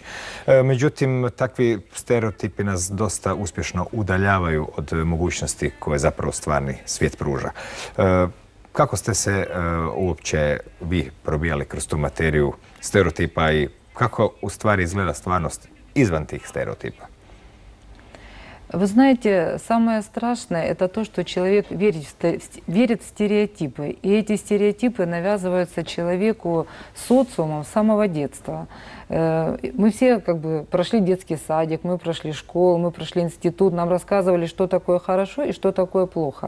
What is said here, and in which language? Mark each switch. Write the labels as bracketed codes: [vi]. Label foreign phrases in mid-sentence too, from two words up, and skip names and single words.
[hr] Međutim, takvi stereotipi nas dosta uspješno udaljavaju od mogućnosti koje zapravo stvarni svijet pruža. Kako ste se uopće vi probijali kroz tu materiju stereotipa i kako u stvari izgleda stvarnost izvan tih stereотипа? [ru] Вы знаете, самое страшное – это то, что человек верит в стереотипы. И эти стереотипы навязываются человеку социумом с самого детства. Мы все прошли детский садик, мы прошли школу, мы прошли институт, нам рассказывали, что такое хорошо и что такое плохо.